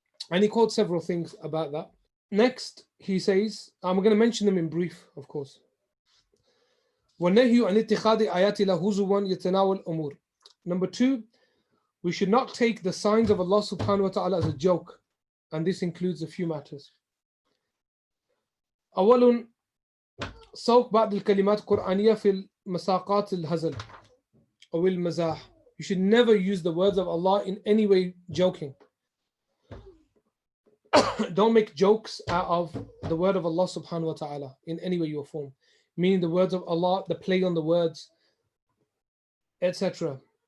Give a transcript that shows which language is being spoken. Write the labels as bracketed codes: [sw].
[en] And he quotes several things about that. Next, he says, I'm going to mention them in brief, of course. [ar] وَالنَّهْيُ عَنِ اتِّخَاذِ آيَاتِ اللَّهِ هُزُوًا يَتَنَاوَلُ الْأُمُورِ. [en] Number 2, we should not take the signs of Allah subhanahu wa ta'ala as a joke, and this includes a few matters. [ar] أول سوق بعض الكلمات القرآنية في المساقات الهزل أو المزاح. [en] You should never use the words of Allah in any way joking. Don't make jokes out of the word of Allah subhanahu wa ta'ala in any way or form. Meaning the words of Allah, the play on the words, etc.